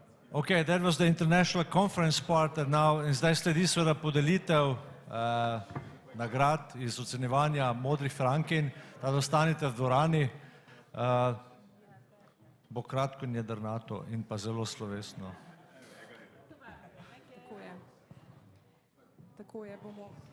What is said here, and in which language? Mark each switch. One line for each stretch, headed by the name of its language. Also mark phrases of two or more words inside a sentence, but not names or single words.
English: Okay, that was the international conference part, and
Slovenian: zdaj sledi seveda podelitev nagrad iz ocenjevanja modrih frankin, da ostanite v dvorani. Bo kratko in jedrnato in pa zelo slovesno. Tako je, bomo.